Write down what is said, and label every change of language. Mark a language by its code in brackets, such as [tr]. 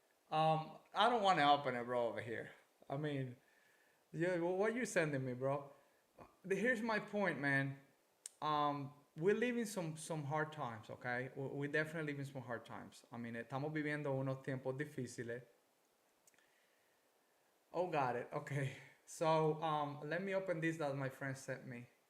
[en] I don't want to open it, bro, over here. I mean, yeah, what you sending me, bro? Here's my point, man. We're living some hard times, okay? We're definitely living some hard times. [es] I mean, estamos viviendo unos tiempos difíciles. [en] Oh, got it. Okay. So, let me open this that my friend sent me.